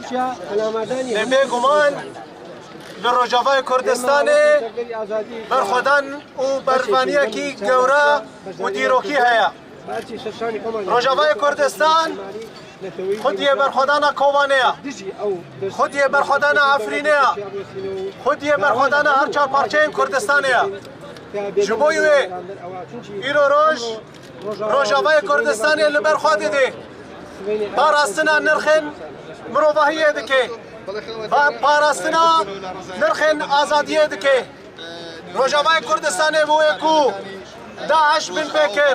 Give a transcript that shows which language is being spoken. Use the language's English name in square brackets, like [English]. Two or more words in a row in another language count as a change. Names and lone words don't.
[Central Kurdish] بێگومان لە ڕۆژاوای کوردستانê بەرخۆدان و بەرزبانیەکی گەورە و دیرۆکی هەیە. [Kurdish] ڕۆژاوای کوردستان خودیە بەرخۆدانە کۆوانەیە، خودیە بەرخۆدانە ئەفرینەیە، خودیە بەرخۆدانە هەر چار پارچەیەن کوردستانەیە. ji bo wê îro roj Rojavayê Kurdistanê li ber xwe didê parastina nirxên mirovahiyê dike, parastina nirxên azadiyê dike. Rojavayê Kurdistanê bûye ku Daeş bin pê kir.